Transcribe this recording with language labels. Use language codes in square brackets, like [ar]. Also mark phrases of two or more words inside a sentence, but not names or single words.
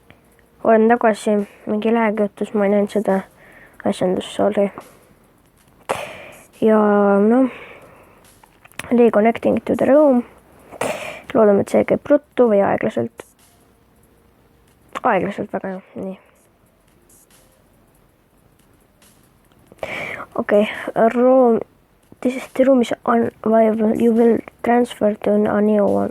[et] Olen tagasi, mingi lag juhtus, ma ei näinud seda asjandust, sorry. Ja noh, [en] reconnecting to the room. [et] Loodame, et see käib ruttu või aeglaselt. Aeglaselt väga hea, nii. Okei, [en] this is the room is unviable. You will transfer to a new one.